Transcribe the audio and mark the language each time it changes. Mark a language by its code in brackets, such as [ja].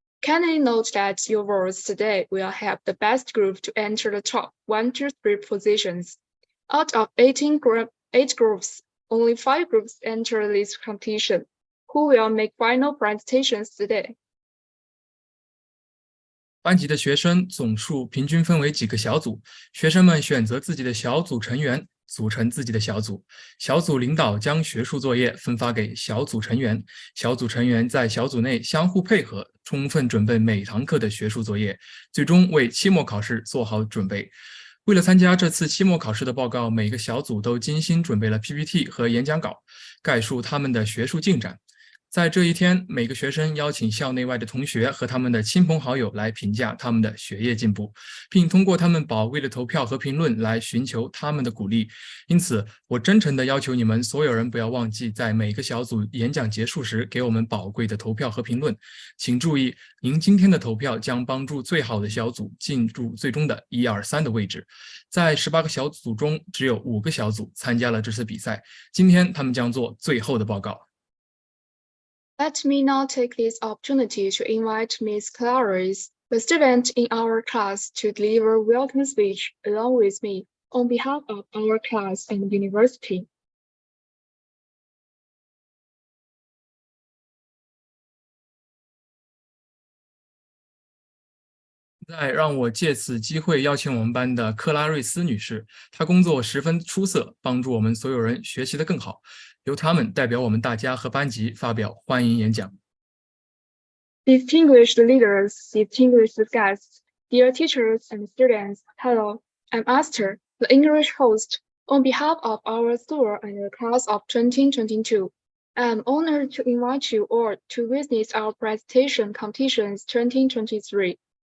[en] Kindly note that your votes today will help the best group to enter the top 1 to 3 positions. Out of 8 groups, only 5 groups enter this competition, who will make final presentations today. [zh] 班级的学生总数平均分为几个小组，学生们选择自己的小组成员，组成自己的小组。小组领导将学术作业分发给小组成员，小组成员在小组内相互配合，充分准备每堂课的学术作业，最终为期末考试做好准备。为了参加这次期末考试的报告，每个小组都精心准备了 PPT 和演讲稿，概述他们的学术进展。在这一天，每个学生邀请校内外的同学和他们的亲朋好友来评价他们的学业进步，并通过他们宝贵的投票和评论来寻求他们的鼓励。因此，我真诚地要求你们所有人不要忘记，在每个小组演讲结束时给我们宝贵的投票和评论。请注意，您今天的投票将帮助最好的小组进入最终的1、2、3的位置。在18个小组中，只有5个小组参加了这次比赛。今天他们将做最后的报告。 [en] Let me now take this opportunity to invite Ms. Clarice, the student in our class, to deliver a welcome speech along with me on behalf of our class and university. [zh] 再让我借此机会邀请我们班的克拉瑞斯女士，她工作十分出色，帮助我们所有人学习得更好。由他们代表我们大家和班级发表欢迎演讲。 [en] Distinguished leaders, distinguished guests, dear teachers and students, hello, I'm Esther, the English host. On behalf of our school and the class of 2022, I'm honored to invite you all to witness our presentation competitions 2023.